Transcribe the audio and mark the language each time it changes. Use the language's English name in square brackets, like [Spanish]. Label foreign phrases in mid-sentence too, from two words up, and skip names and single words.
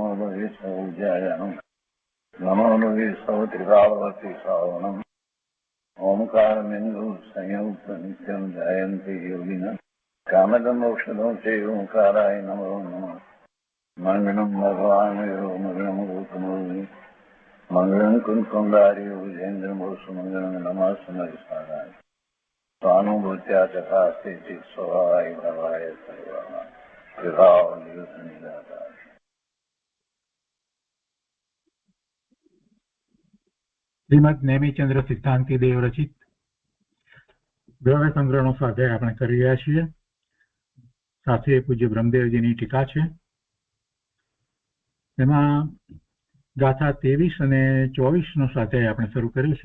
[Sanskrit] लोये सौज्यायानं नमो लोये सौत्रिकावती सावनम् ओंकारमिन्दु संयुक्त नित्यं जयन्ति योगिनः कामदमोक्षदं चैव ओंकाराय नमो नमः मङ्गलं भगवान् यो मङ्गलं गौतमोऽग्नि मङ्गलं कुन्कुण्डार्यो विजेन्द्रमोसुमङ्गलं नमः समयसाराय स्वानुभूत्या चकास्ते स्वभावाय भवाय सर्वाः विभावनिदाता। [Gujarati] શ્રીમદ નેમિચંદ્ર સિદ્ધાંતિ દેવ રચિત દ્રવ્ય સંગ્રહનો સ્વાધ્યાય આપણે કરી રહ્યા છીએ. સાથે પૂજ્ય બ્રહ્મદેવજીની ટીકા છે. તેમાં ગાથા 23 અને 24 નો સ્વાધ્યાય આપણે શરૂ કર્યો છે.